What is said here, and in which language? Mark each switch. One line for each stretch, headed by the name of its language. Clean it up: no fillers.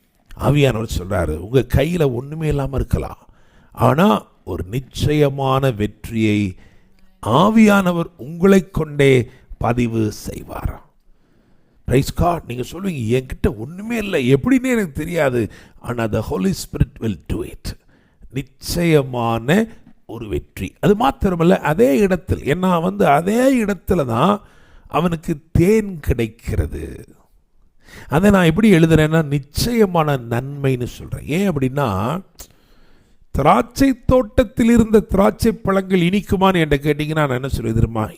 Tamil: ஆவியானவர் சொல்றாரு, உங்க கையில ஒண்ணுமே இல்லாம இருக்கலாம், ஆனா ஒரு நிச்சயமான வெற்றியை ஆவியானவர் உங்களை கொண்டே பதிவு செய்வார். Price God. நீங்க சொல்லுவீங்க, என்கிட்ட ஒண்ணுமே இல்லை, எப்படின்னு எனக்கு தெரியாது. ஆனா
English: the Holy Spirit will do it.
Tamil: நிச்சயமான ஒரு வெற்றி. அது மாத்திரமல்ல, அதே இடத்தில் ஏன்னா அதே இடத்துல தான் அவனுக்கு தேன் கிடைக்கிறது. அதை நான் எப்படி எழுதுறேன்னா நிச்சயமான நன்மைன்னு சொல்றேன். ஏன் அப்படின்னா திராட்சை தோட்டத்தில் இருந்த திராட்சை பழங்கள் இனிக்குமான்னு என்கிட்ட கேட்டீங்கன்னா நான் என்ன சொல்லுவேன் தெரியுமா?